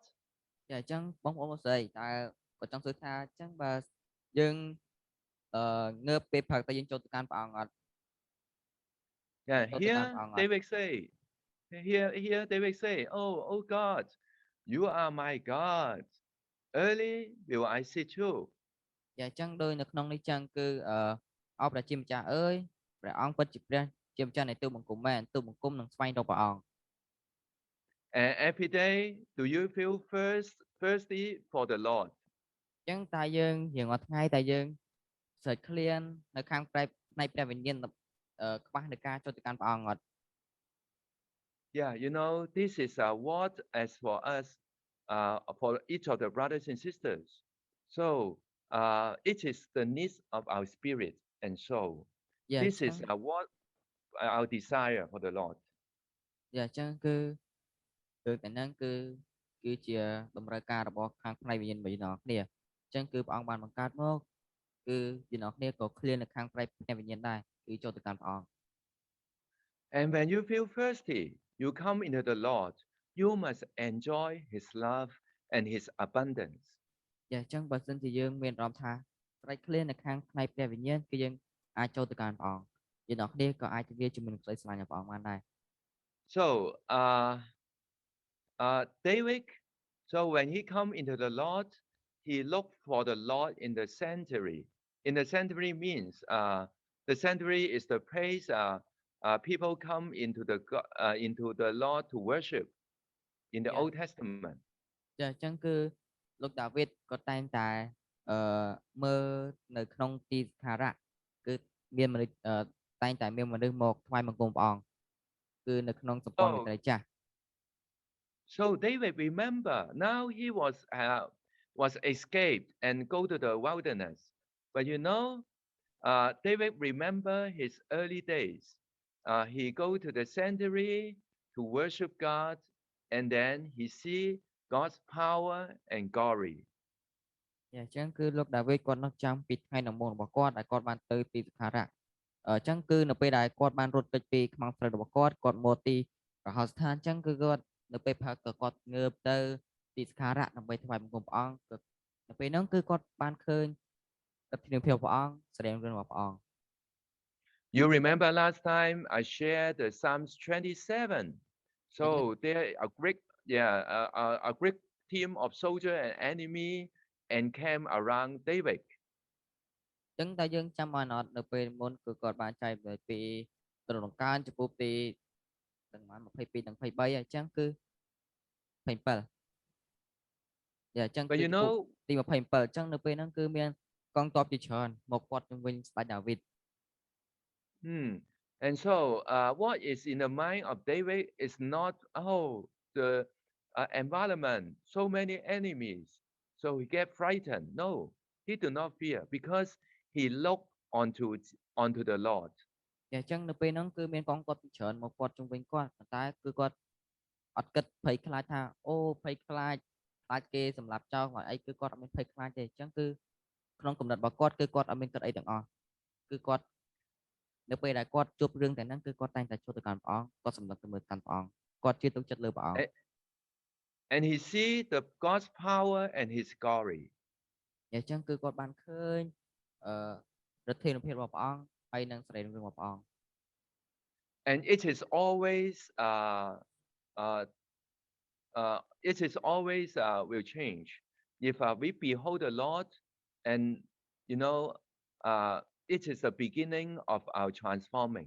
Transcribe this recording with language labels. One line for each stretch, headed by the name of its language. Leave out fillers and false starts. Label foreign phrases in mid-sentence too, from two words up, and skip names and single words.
Khmer: ចាអញ្ចឹងបងប្អូនមកស្រីតើគាត់ចង់សួរថាអញ្ចឹងបើយើងងើបពេលព្រឹកតើយើងចូលទៅកាន់ព្រះអង្គអត់
English: Yeah,
Khmer: ចូលទៅកាន់
English: here
Khmer: ព្រះអង្គអត់
English: David say, here David say, oh God, you are my God. Early will I seek you.
Khmer: ចាអញ្ចឹងដោយនៅក្នុងនេះចឹងគឺអបព្រះជាម្ចាស់អើយព្រះអង្គពិតជាព្រះជាម្ចាស់នៃទូបង្គំមែនទូបង្គំនឹងស្វែងរកព្រះអង្គ
English: And every day, do you feel thirsty for the Lord?
Khmer: អញ្ចឹងតើយើងរៀងរាល់ថ្ងៃតើយើងស្រេកឃ្លាននៅខាងផ្នែកព្រះវិញ្ញាណខ្វះនៃការចូលទៅកាន់ព្រះអង្គអត់
English: Yeah, you know, this is what as for us, for each of the brothers and sisters. So it is the needs of our spirit and soul.
Khmer: យ៉ា
English: This is what our desire for the Lord.
Khmer: យ៉ាអញ្ចឹងគឺតែហ្នឹងគឺជាតម្រូវការរបស់ខាងផ្នែកវិញ្ញាណរបស់យើងគ្នាអញ្ចឹងគឺព្រះអង្គបានបង្កើតមកគឺយើងគ្នាក៏ឃ្លាននៅខាងផ្នែកព្រះវិញ្ញាណដែរគឺចូលទៅកាន់ព្រះអង្គ
English: And when you feel thirsty, you come into the Lord. You must enjoy His love and His abundance.
Khmer: យ៉ាអញ្ចឹងបើសិនជាយើងមានអារម្មណ៍ថាស្រេកឃ្លាននៅខាងផ្នែកព្រះវិញ្ញាណគឺយើងអាចចូលទៅកាន់ព្រះអង្គយើងគ្នាក៏អាចទៅវាជាមួយនឹងក្តីស្រឡាញ់របស់ព្រះអង្គបានដែរ
English: So David, so when he come into the Lord, he looked for the Lord in the sanctuary. In the sanctuary means the sanctuary is the place people come into the Lord to worship in the Yeah. Old Testament.
Khmer: ចាអញ្ចឹងគឺលោកដាវីតក៏តែងតែមើលនៅក្នុងទីសក្ការៈគឺមានមនុស្សតែងតែមានមនុស្សមកថ្វាយបង្គំព្រះអង្គគឺនៅក្នុងសម្ព័ន្ធមេត្រីចាស់
English: So David remember now he was was escaped and go to the wilderness. But David remember his early days. He go to the sanctuary to worship God, and then he see God's power and glory.
Khmer: អញ្ចឹងគឺលោកដាវីតគាត់នឹកចាំពីថ្ងៃដំបូងរបស់គាត់ដែលគាត់បានទៅទីសក្ការៈអញ្ចឹងគឺនៅពេលដែលគាត់បានរត់គេចពីខ្មាំងស្រីរបស់គាត់មកទីរហោស្ថានអញ្ចឹងគឺគាត់នៅពេលផឹកក៏គាត់ងើបទៅទីសក្ការៈដើម្បីថ្វាយបង្គំព្រះអង្គគឺនៅពេលហ្នឹងគឺគាត់បានឃើញឥទ្ធិនាមភាពព្រះអង្គសេរីរឿងរបស់ព្រះអង្គ
English: You remember last time I shared the Psalms 27. So there a great a great team of soldier and enemy encamp around David.
Khmer: អញ្ចឹងតែយើងចាំបានអត់នៅពេលមុនគឺគាត់បានចែកពីទរណកើនចំពោះទីទាំង22ទាំង23អញ្ចឹងគឺ27អញ្ចឹងគឺទី27អញ្ចឹងនៅពេលហ្នឹងគឺមានកងទ័ពជាច្រើនមកគាត់ជំវិញស្ដេចដាវីត
English: And so what is in the mind of David is not the environment, so many enemies, so he get frightened. No, he do not fear because he looked onto the Lord.
Khmer: អញ្ចឹងនៅពេលហ្នឹងគឺមានកងទ័ពជាច្រើនមកគាត់ជំវិញគាត់ប៉ុន្តែគឺគាត់អត់គិតភ័យខ្លាចថាអូភ័យខ្លាចគេសម្លាប់ចោលហើយអីគឺគាត់អត់មានភ័យខ្លាចទេអញ្ចឹងគឺក្នុងគំនិតរបស់គាត់គឺគាត់អត់មានគិតអីទាំងអស់គឺគាត់នៅពេលដែលគាត់ជួបរឿងទាំងហ្នឹងគឺគាត់តែងតែចូលទៅកាន់ព្រះអង្គគាត់សម្លឹងទៅមើលកាន់ព្រះអង្គគាត់ជឿទុកចិត្តលើព្រះអង្គ
English: And he see the God's power and his glory.
Khmer: អញ្ចឹងគឺគាត់បានឃើញឫទ្ធានុភាពរបស់ព្រះអង្គហើយនឹងសេរីរឿងរបស់ព្រះអង្គ
English: And it is always will change. If we behold the Lord, and it is the beginning of our transforming.